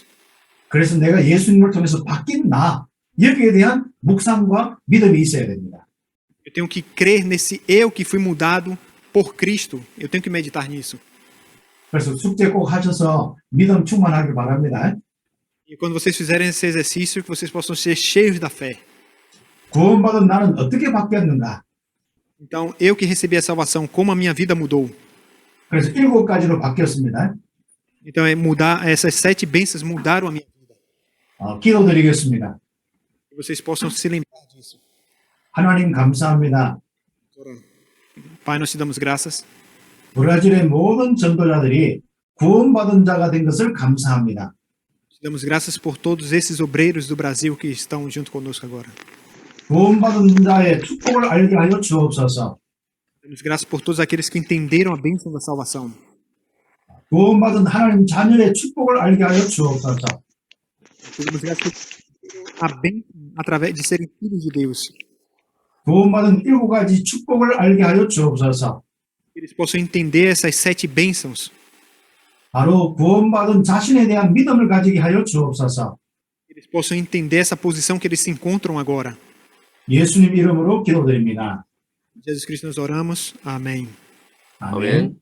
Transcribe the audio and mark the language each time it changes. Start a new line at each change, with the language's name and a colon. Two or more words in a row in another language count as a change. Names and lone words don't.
Korean: 그래서 내가 예수님을 통해서 바뀐 나, 여기에 대한 묵상과 믿음이 있어야 됩니다.
Portuguese: Eu tenho que crer nesse eu que fui mudado por Cristo. Eu tenho que meditar nisso.
Korean: 그래서 숙제 꼭 하셔서 믿음 충만하길 바랍니다.
Portuguese: E quando vocês fizerem esse exercício, que vocês possam ser cheios da fé.
Korean: 구원받은 나는 어떻게 바뀌었는가?
Portuguese: Então, eu que recebi a salvação, como a minha vida mudou.
Korean: 그래서 7가지로 바뀌었습니다.
Portuguese: Então, é mudar, essas 7 bênçãos mudaram a minha vida.
Korean: 기도드리겠습니다.
Portuguese: Que vocês possam se lembrar disso.
Korean: 하나님 감사합니다.
Portuguese: Pai, nós te damos graças.
Korean: 브라질의 모든 전도자들이 구원받은 자가 된 것을 감사합니다.
Portuguese: Te damos graças por todos esses obreiros do Brasil que estão junto conosco agora.
Korean: 구원받은 자의 축복을 알게 하여 주옵소서.
Portuguese: Damos graças por todos aqueles que entenderam a bênção da salvação.
Korean: 구원받은 하나님 자녀의 축복을 알게 하여 주옵소서.
Portuguese: Damos graças por a bênção através de serem filhos de Deus.
Korean: 구원받은 7가지 축복을 알게 하여 주옵소서.
Portuguese: Que eles possam entender essas 7 bênçãos.
Korean: 바로 구원받은 자신에 대한 믿음을 가지게 하여 주옵소서.
Portuguese: Que eles possam entender essa posição que eles se encontram agora.
Korean: 예수님 이름으로 기도드립니다.
Portuguese: Jesus Cristo nós oramos. Amém.
Korean: 아멘.